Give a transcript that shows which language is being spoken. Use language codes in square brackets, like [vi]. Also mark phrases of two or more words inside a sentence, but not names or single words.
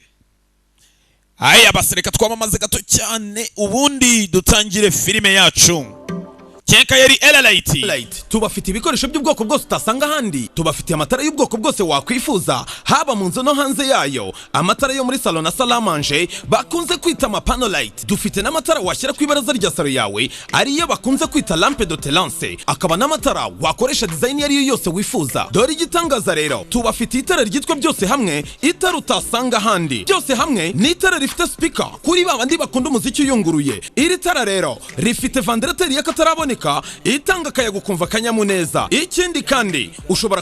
[rw] Aya basireka twamamaze gato cyane ubundi dutangire filime yacu. Kenka yari Elite tubafite ibikoresho by'ubwoko bwose utasanga handi tubafite amatara y'ubwoko bwose wakwifuza haba mu nzu no hanze yayo amatara yo muri salon na [fr] salle à manger [rw] bakunze kwita amapano light dufite n'amatara washyira ku ibaraza rya salo yawe ariyo bakunze kwita [fr] lampe de telance [rw] akaba n'amatara wakoresha design yari yose wifuza dore igitangaza rero tubafite itara ryitwa byose hamwe itara utasanga handi byose hamwe ni itara rifite speaker kuri babandi bakunda umuziki uyunguruye iri tara rero rifite ventilateur y'akataraboneka itanga kayaga kumva kanyamuneza ikindi kandi ushobora